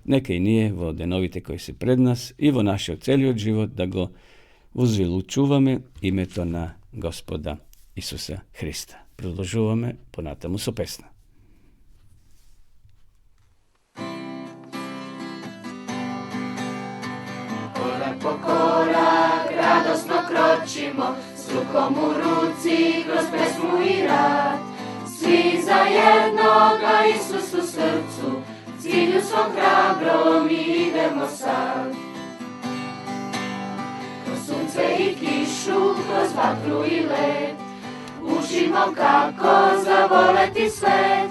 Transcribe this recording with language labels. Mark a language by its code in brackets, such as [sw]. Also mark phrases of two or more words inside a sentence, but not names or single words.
[mk] Нека и ние во деновите кои се пред нас и во нашиот целиот живот да го возвеличуваме името на Господа Исуса Христа. Продолжуваме понатаму со песна. [sr] Корак по корак радосно крочимо, с руком у руци kroz pesmu i rad. Svi zajedno ka Isusu srcu, cilju svom hrabro mi idemo sad. Kroz sunce i kišu, kroz vatru i led, učimo kako zavoleti svet.